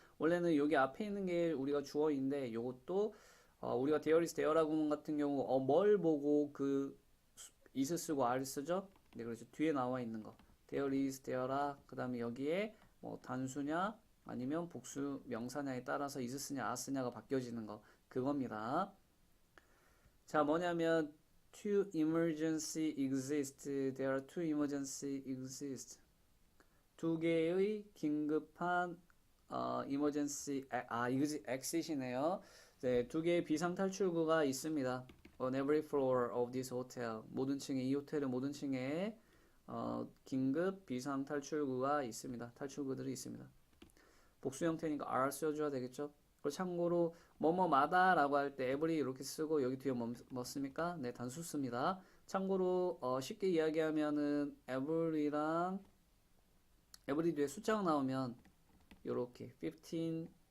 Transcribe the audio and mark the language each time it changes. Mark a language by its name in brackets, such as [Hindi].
[Korean] 원래는 여기 앞에 있는 게 우리가 주어인데 요것도 우리가 [English] there is there [Korean] 라고 하면 같은 경우 뭘 보고 그 is 쓰고 are 쓰죠. 네, 그렇죠. 뒤에 나와 있는 거 [English] there is there [Korean] 라. 그 다음에 여기에 뭐 단수냐 아니면 복수 명사냐에 따라서 is 쓰냐 are 쓰냐가 바뀌어지는 거 그겁니다. [English] 자, 뭐냐면 two emergency exist. There are two emergency exist. [Korean] 두 개의 긴급한 [English] emergency exit [Korean] 이네요. 네, 두 개의 비상 탈출구가 있습니다. [English] On every floor of this hotel. [Korean] 모든 층에 이 호텔의 모든 층에 긴급 비상 탈출구가 있습니다. 탈출구들이 있습니다. 복수 형태니까 are 써줘야 되겠죠. 그리고 참고로 뭐뭐마다 라고 할 때 every 이렇게 쓰고 여기 뒤에 뭐 씁니까? 네, 단수 씁니다. 참고로 쉽게 이야기하면은 every랑 every 뒤에 숫자가 나오면 요렇게 15